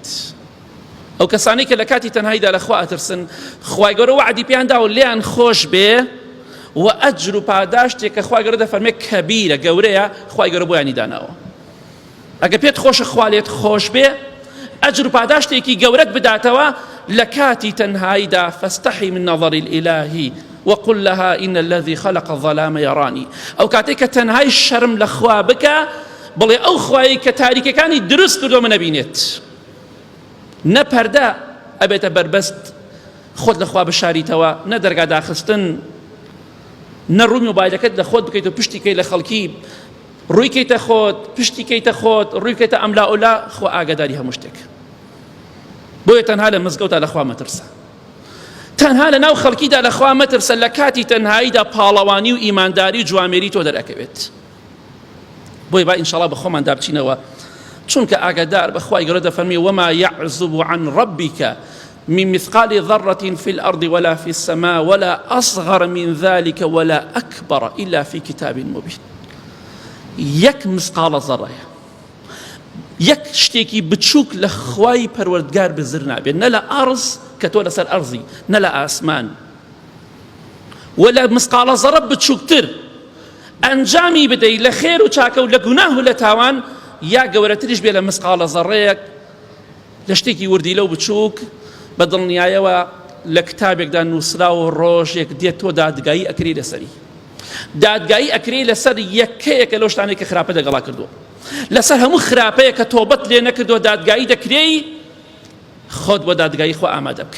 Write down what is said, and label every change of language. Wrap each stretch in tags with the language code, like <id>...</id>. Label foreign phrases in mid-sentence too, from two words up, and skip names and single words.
<ckb>ئەو کەسانی کە لە کاتی تەنهاییدا لە خوا ئەترسن، خوای گەورە وعدی پێیان داوە لێیان خۆش بێ و ئەجر و پاداشتێک کە خوای گەورە دەفەرمێ کەبیرە، گەورەیە، خوای گەورە بۆیانی داناوە. ئەگە پێت خۆشە خوا لێت خۆش بێ، ئەجر و پاداشتێکی گەورەت بداتەوە لە کاتی تەنهاییدا.</ckb> <ar>فاستحی من نظر الإله وقل لها إن الذي خلق الظلام يراني.</ar> <ckb>ئەو کاتێک کە تەنهای شەرم لە خوا بکە، بڵێ ئەو خوایی کە تاریکەکانی دروست کردۆ منە بینێت. نە پەردە ئەبێتە بەربەست خۆت لە خوا بشاریتەوە، نە دەرگا داخستن، نە ڕووی مۆبایلەکەت لە خۆت بکەیت و پشتی کەی لە خەڵکی، ڕووی کەیتە خۆت، پشتی کەیتە خۆت، ڕووی کەیتە ئەملا ئۆلا، خوا ئاگاداری هەموو شتێک. بۆیە تەنها لە مزگەوتە لە خوا مەترسە، تەنها لە ناو خەڵکیدا لە خوا مەترسە، لە کاتی تەنهاییدا پاڵەوانی و ئیمانداری و جوامێری تۆ دەرەکەوێت. بۆیە با ئینشاڵڵا بە خۆمان دابچینەوە، چونکە ئاگادار بە خوای گەورە دەفەرمێ</ckb> <ar>وما يعزب عن ربك من مثقال ذرة في الأرض ولا في السماء ولا أصغر من ذلك ولا أكبر إلا في كتاب مبين.</ar> <ckb>یەک مسقالە زەڕەیە، یەک شتێکی بچووک لە خوای پەروەردگار بزر نابێت، نە لە ئەرز کە تۆ لەسەر ئەرزی، نە لە ئاسمان، و لە مسقالە زەڕە بچووکتر ئەنجامی بدەیت لە خێر و چاکە و لە گوناه و لە تاوان، یا گەورەتریش بێ لە مسقالە زەڕەیەک لە شتێکی وردی لەو بچووک بە دڵنیایەوە لە کتابێکدا نووسراوە ڕۆژێک دێت تۆ دادگایی ئەکری لەسەری، دادگایی ئەکری لەسەر یەکەیەکە لەو شتانەی کە خراپە دەگەڵا کردووە، لەسەر هەموو خراپەیە کە تۆبەت لێ نەکردووە دادگایی دەکرێی، خۆت بۆ دادگایی خوا ئامادە بکە.</ckb>